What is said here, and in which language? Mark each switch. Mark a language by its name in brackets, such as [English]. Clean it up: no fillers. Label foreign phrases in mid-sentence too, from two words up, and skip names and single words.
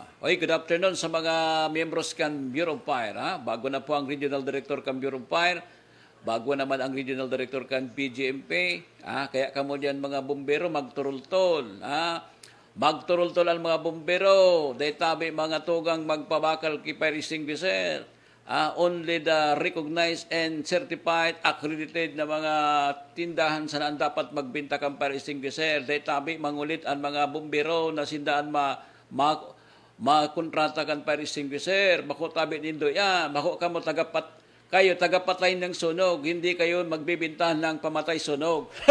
[Bikol] Okay, [English] good afternoon [Bikol] sa mga membros kan Bureau of Fire. Bago na po ang [English] Regional Director [Bikol] kan Bureau of Fire, bago naman ang [English] Regional Director [Bikol] kan PGMP. Kaya kamo diyan mga bumbero magturultol. Magturultol ang mga bumbero. Dahil tabi mga tugang magpabakal kay fire extinguisher. [English] Only the recognized and certified, [Bikol] accredited na mga tindahan saan dapat magbenta kang fire extinguisher. Dahil tabi mangulit ang mga bumbero na sindaan makontrata kang fire extinguisher. Bako tabi nindo yan. Bako kamo kayo tagapatay ng sunog. [Filipino] Hindi kayo magbibintahan ng pamatay sunog.